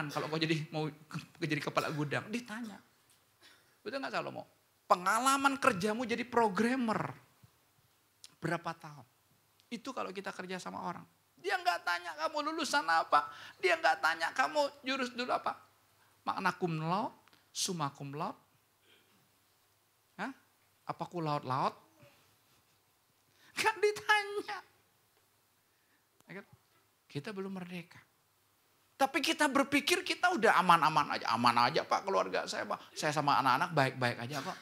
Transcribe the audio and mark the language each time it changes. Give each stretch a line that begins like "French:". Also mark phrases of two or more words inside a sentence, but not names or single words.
Indonesian: Kalau kau mau jadi kepala gudang. Ditanya. Betul nggak Salomo? Pengalaman kerjamu jadi programmer. Berapa tahun? Itu kalau kita kerja sama orang. Dia nggak tanya kamu lulusan apa. Dia nggak tanya kamu jurus dulu apa.
Latin: Magna cum laude, summa cum laude.
Indonesian: Apa ku laut-laut? Gak ditanya. Kita belum merdeka. Tapi kita berpikir kita udah aman-aman aja. Aman aja Pak keluarga saya Pak. Saya sama anak-anak baik-baik aja kok.